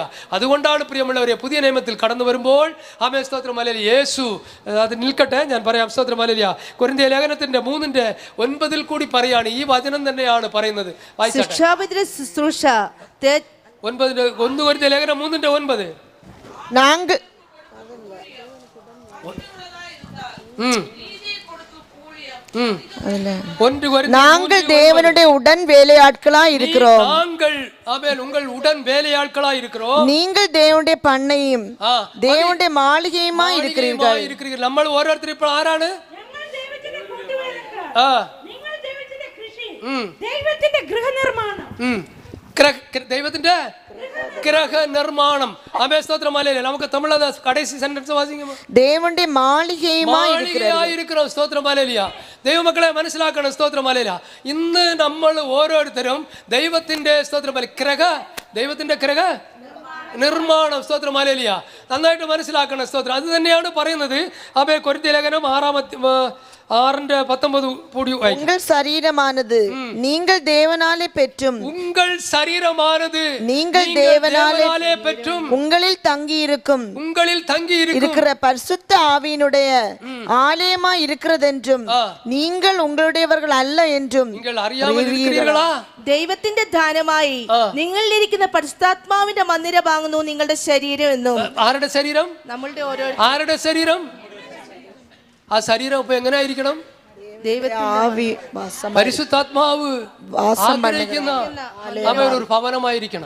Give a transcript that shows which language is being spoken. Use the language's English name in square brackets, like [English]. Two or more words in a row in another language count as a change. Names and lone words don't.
[Malayalam] അതുകൊണ്ടാണ് പ്രിയമുള്ളവരെ പുതിയ നിയമത്തിൽ കടന്നു വരുമ്പോൾ ആമേൻ സ്തോത്രം ഹല്ലേലൂയ യേശു അത് നിൽക്കട്ടെ, ഞാൻ പറയാം സ്തോത്രം ഹല്ലേലൂയ. കൊരിന്ത്യർ ലേഖനത്തിന്റെ 3:9 കൂടി പറയാണ്. ഈ വചനം തന്നെയാണ് പറയുന്നത്. ശിക്ഷാവിധിയുടെ ശുശ്രൂഷ 1 കൊരിന്ത്യർ ലേഖനം 3:9 [Tamil] நாங்கள் தேவனுடைய உடன் வேலையாட்களாய் இருக்கிறோம். நாங்கள் ஆமென் உங்கள் உடன் வேலையாட்களாய் இருக்கிறோம். நீங்கள் தேவனுடைய பண்ணையும் தேவனுடைய மாளிகையுமாய் இருக்கிறீர்கள். [Malayalam] നമ്മൾ ഓരോരുത്തരും ഇപ്പോൾ ആരാണ്? ദൈവത്തിന്റെ ഗൃഹനിർമ്മാണം. ദൈവത്തിന്റെ ഗ്രഹനിർമ്മാണം. ആമേൻ സ്തോത്രം ഹല്ലേലൂയ. നമുക്ക് തമിഴിൽ കடைசி സെന്റൻസ് വാസിക്കുമോ? [Tamil] தேவனுடைய மாளிகையுமாய் இருக்கிறோம். [Malayalam] സ്തോത്രം ഹല്ലേലൂയ. ദൈവമക്കളെ മനസ്സിലാക്കണം സ്തോത്രം ഹല്ലേലൂയ. ഇന്ന് നമ്മൾ ഓരോരുത്തരും ദൈവത്തിന്റെ സ്തോത്രം ദൈവത്തിന്റെ ഗ്രഹ നിർമ്മാണം. സ്തോത്രം ഹല്ലേലൂയ. നന്നായിട്ട് മനസ്സിലാക്കണം സ്തോത്രം. അത് തന്നെയാണ് പറയുന്നത്. ആമേൻ കൊരിന്ത്യർ ലേഖനം 6:19 [Tamil] உங்கள் சரீரமானது நீங்கள் தேவனாலே பெற்றும் உங்கள் சரீரமானது நீங்கள் தேவனாலே பெற்றும் உங்களில் தங்கி இருக்கிற பரிசுத்த ஆவியினுடைய ஆலயமாய் இருக்கிறதென்றும் நீங்கள் உங்களுடையவர்கள் அல்ல என்றும் நீங்கள் അറിയാமல் இருக்கிறீர்களா? [Malayalam] ദൈവത്തിന്റെ ദാനമായി നിങ്ങളിലിരിക്കുന്ന പരിശുദ്ധാത്മാവിന്റെ മന്ദിരമാകുന്നു നിങ്ങളുടെ ശരീരം എന്നും. ആരുടെ ശരീരം? നമ്മളുടെ ഓരോ ആരുടെ ശരീരം? ആ ശരീരം ഇപ്പൊ എങ്ങനെയായിരിക്കണം? പരിശുദ്ധാത്മാവ് ആഗ്രഹിക്കുന്ന ഒരു ഭവനമായിരിക്കണം.